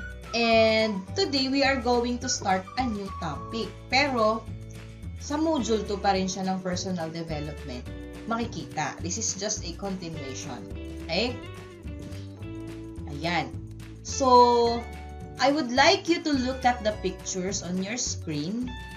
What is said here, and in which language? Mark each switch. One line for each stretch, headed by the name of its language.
English: And today, we are going to start a new topic.
Filipino: Pero, sa module 2 pa rin siya ng personal development. Makikita.
English: This is just a continuation. Okay? Ayan. So, I would like you to look at the pictures on your screen.